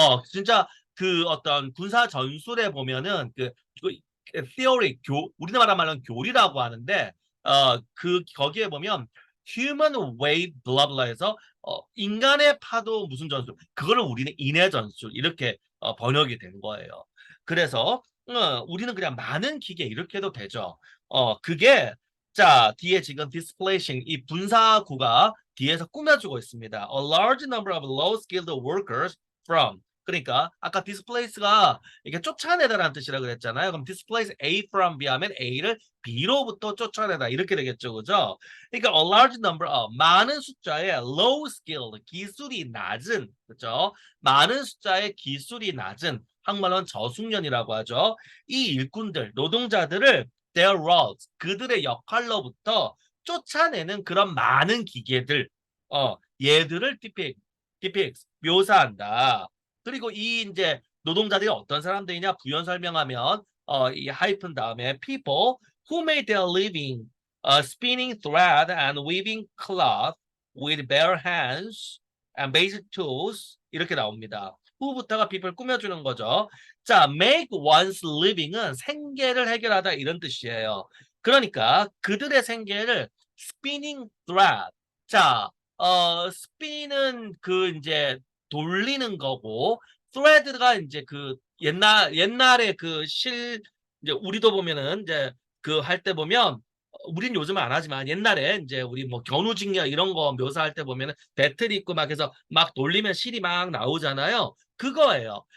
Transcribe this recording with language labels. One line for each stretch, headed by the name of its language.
Korean: 진짜 그 어떤 군사 전술에 보면은 그 theory 우리나라 말로는 교리라고 하는데 거기에 보면
English: human wave blah blah해서
Korean: 인간의 파도 무슨 전술 그거를 우리는 인해 전술 이렇게 번역이 된 거예요. 그래서 우리는 그냥 많은 기계 이렇게 해도 되죠. 그게 자 뒤에 지금 displacing 이 분사구가 뒤에서 꾸며주고 있습니다.
English: A large number of low-skilled workers from
Korean: 그러니까 아까 displace가 이게 쫓아내다라는 뜻이라 그랬잖아요. 그럼
English: displace A from B
Korean: 하면 A를 B로부터 쫓아내다 이렇게 되겠죠, 그죠? 그러니까
English: a large number of
Korean: 많은 숫자의
English: low skilled
Korean: 기술이 낮은 그죠? 많은 숫자의 기술이 낮은 한국말로는 저숙련이라고 하죠. 이 일꾼들, 노동자들을
English: their roles,
Korean: 그들의 역할로부터 쫓아내는 그런 많은 기계들, 얘들을 묘사한다. 그리고 이 이제 노동자들이 어떤 사람들이냐 부연 설명하면 이 하이픈 다음에
English: people who made their living spinning thread and weaving cloth with bare hands and basic tools
Korean: 이렇게 나옵니다. who부터가 people 꾸며주는 거죠. 자, make one's living은 생계를 해결하다 이런 뜻이에요. 그러니까 그들의 생계를
English: spinning thread.
Korean: 자, spin은 그 이제 돌리는 거고 thread가 이제 그 옛날에 그 이제 우리도 보면은 이제 그 할 때 보면 우린 요즘은 안 하지만 옛날에 이제 우리 뭐 견우직녀 이런 거 묘사할 때 보면은 배틀이 있고 막 해서 막 돌리면 실이 막 나오잖아요. 그거예요.